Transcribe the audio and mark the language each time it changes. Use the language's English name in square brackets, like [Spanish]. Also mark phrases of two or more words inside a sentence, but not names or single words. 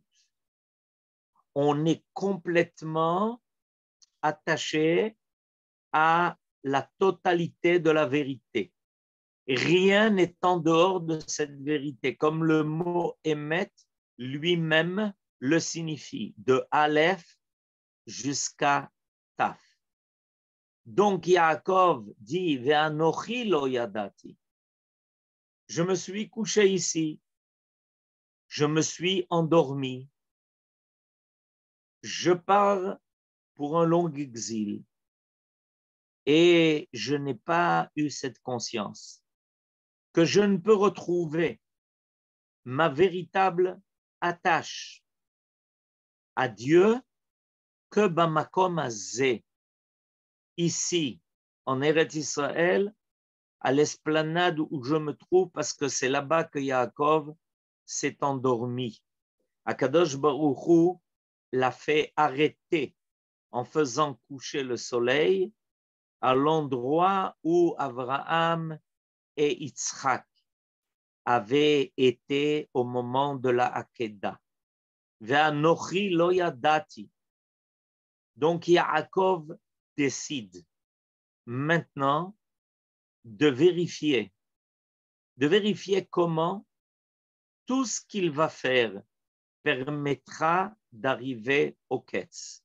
[French] On est complètement attaché à la totalité de la vérité. Rien n'est en dehors de cette vérité, comme le mot émet lui-même le signifie, de Aleph jusqu'à Taf. Donc Yaakov dit [Hebrew] ואנכי לא ידעתי. [French] Je me suis couché ici, je me suis endormi, je pars pour un long exil et je n'ai pas eu cette conscience que je ne peux retrouver ma véritable attache à Dieu que [Hebrew] במקום הזה, [French] ici en Eretz Israël, à l'esplanade où je me trouve, parce que c'est là-bas que Yaakov s'est endormi. [Hebrew] הקדוש ברוך הוא [French] l'a fait arrêter en faisant coucher le soleil à l'endroit où Abraham et Yitzhak avaient été au moment de la Hakeda. [Hebrew] ואנכי לא ידעתי. [French] Donc Yaakov décide maintenant de vérifier comment tout ce qu'il va faire permettra d'arriver au Ketz.